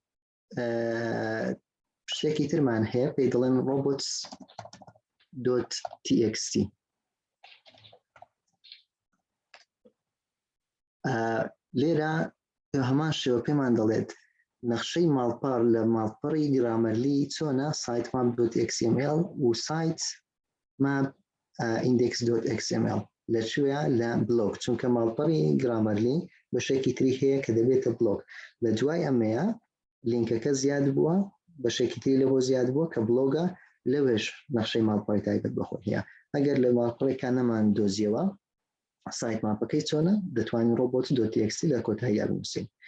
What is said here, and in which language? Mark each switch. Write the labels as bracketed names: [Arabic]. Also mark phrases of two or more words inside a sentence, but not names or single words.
[Central Kurdish] شتێکی ترمان هەیە پێی دەڵێن robots.txt لێرە هەمان شێوە پێمان دەڵێت نەخشەی ماڵپەڕ لە ماڵپەڕی گرامەرلی چۆنە سایت map.xml و سایت map index.xml لەکوێیە لە بلۆک چونکە ماڵپەڕی گرامەرلی بەشێکی تری هەیە کە دەبێتە بلۆک لە دوای ئەمەیە لینکەکە زیاد بووە بەشێکی تری لەبۆ زیاد بووە کە بلۆگە لەوێش نەخشەی ماڵپەڕی تایبەت بەخۆی هەیە ئەگەر لە ماڵپەڕێکان نەمان دۆزیەوە سایت ماپەکەی چۆنە دەتوانین robots.txt لە کۆتاییە بنووسین